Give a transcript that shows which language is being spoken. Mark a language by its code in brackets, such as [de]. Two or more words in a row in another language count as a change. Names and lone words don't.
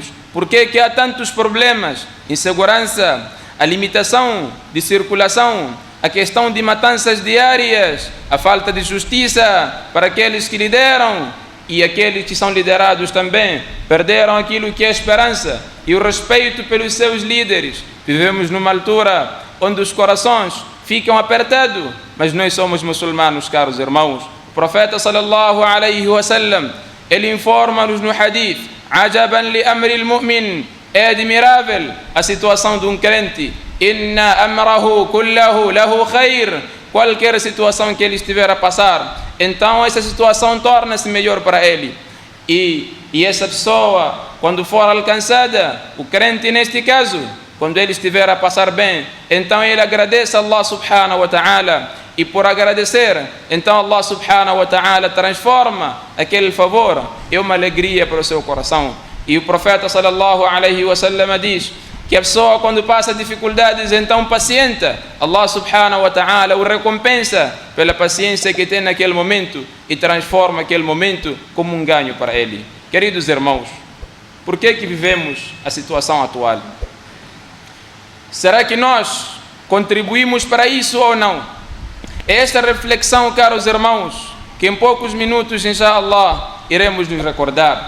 [pt] Por que há tantos problemas? Insegurança, a limitação de circulação, a questão de matanças diárias, a falta de justiça para aqueles que lideram e aqueles que são liderados também perderam aquilo que é a esperança e o respeito pelos seus líderes. Vivemos numa altura onde os corações ficam apertados, mas nós somos muçulmanos, caros irmãos. O profeta [ar] صلى الله عليه وسلم, [pt] ele informa-nos no hadith: [ar] عجبا ل أمر المؤمن, [pt] é admirável a situação de um crente. [ar] إن أمره كله له خير, [pt] qualquer situação que ele estiver a passar, então essa situação torna-se melhor para ele. E essa pessoa, quando for alcançada, o crente neste caso, quando ele estiver a passar bem, então ele agradece a Allah [ar] سبحانه وتعالى, [pt] e por agradecer, então Allah [ar] سبحانه وتعالى [pt] transforma aquele favor em uma alegria para o seu coração. E o profeta [ar] صلى الله عليه وسلم [pt] diz que a pessoa, quando passa dificuldades, então pacienta, Allah [ar] سبحانه وتعالى [pt] o recompensa pela paciência que tem naquele momento e transforma aquele momento como um ganho para ele. Queridos irmãos, por que vivemos a situação atual? Será que nós contribuímos para isso ou não? É esta reflexão, caros irmãos, que em poucos minutos, inshallah, iremos nos recordar.